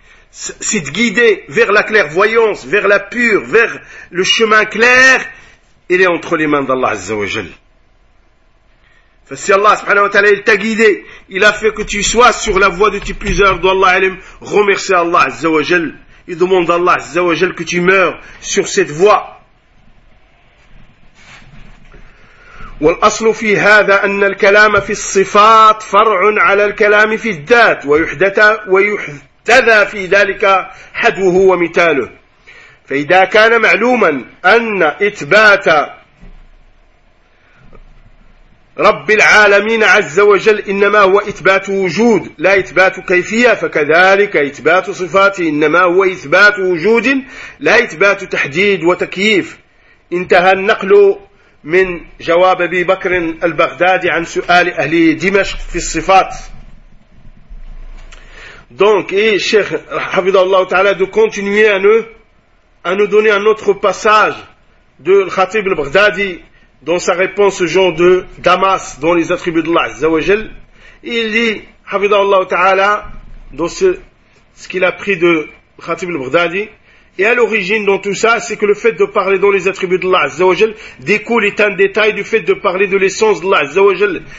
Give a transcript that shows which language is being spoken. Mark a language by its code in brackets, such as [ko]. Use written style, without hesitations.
[fr] Cette guidée vers la clairvoyance, vers la pure, vers le chemin clair, il est entre les mains d'Allah Azza wa Jal. Si Allah subhanahu wa ta'ala, il t'a guidé, il a fait que tu sois sur la voie de tes puiseurs d'Allah Alim, remercie Allah Azza wa Jal. Il demande à Allah Azza wa Jal que tu meurs sur cette voie. [ar] والأصل في هذا أن الكلام في الصفات فرع على الكلام في الذات ويحتذى في ذلك حدوه ومثاله. فإذا كان معلوما أن إثبات رب العالمين عز وجل إنما هو إثبات وجود لا إثبات كيفية فكذلك إثبات صفات إنما هو إثبات وجود لا إثبات تحديد وتكييف انتهى النقل من جواب أبي بكر البغدادي عن سؤال أهل دمشق في الصفات. [fr] Donc, et Cheikh, [ar] حفظه الله تعالى, [fr] de continuer à nous à nous donner un autre passage de Khatib al-Baghdadi dans sa réponse aux gens de Damas dans les attributs d'Allah Azza wa Jal. Il dit, Hafidhahullah Ta'ala, dans ce qu'il a pris de Khatib al-Baghdadi, et à l'origine dans tout ça, c'est que le fait de parler dans les attributs d'Allah Azza wa Jal découle, est un détail du fait de parler de l'essence d'Allah Azza wa Jal.